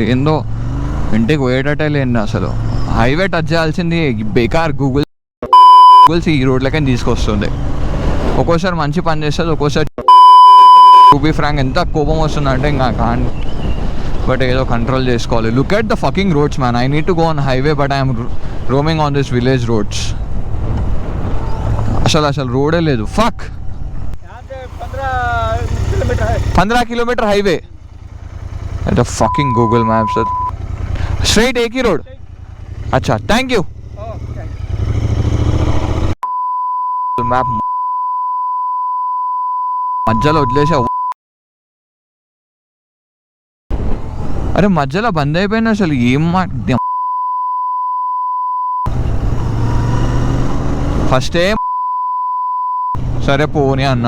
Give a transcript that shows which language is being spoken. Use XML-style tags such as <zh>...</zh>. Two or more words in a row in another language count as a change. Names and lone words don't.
<te>ఏందో ఇంటికి పోయేటట్టే లేని అసలు. హైవే టచ్ చేయాల్సింది బేకార్ గూగుల్స్ ఈ రోడ్లకని తీసుకొస్తుంది. ఒక్కోసారి మంచి పని చేస్తుంది, ఒక్కోసారి</te> <en>to be frank</en> <te>ఎంత కోపం వస్తుందంటే ఇంకా కాన్. బట్ ఏదో కంట్రోల్ చేసుకోవాలి.</te> <en>Look at the fucking roads man. I need to go on highway but I'm roaming on this village roads.</en> <te>అసలు రోడే లేదు.</te> <en>Fuck 15 kilometer highway. The fucking Google Maps. Straight</en> <hi>एक ही</hi> <en>रोड. अच्छा thank you map.</en> <te>మధ్యలో వదిలేసావు. అరే మధ్యలో బంద్ అయిపోయింది అసలు. ఏం ఫస్ట్ ఏం సరే పోనీ అన్న.</te>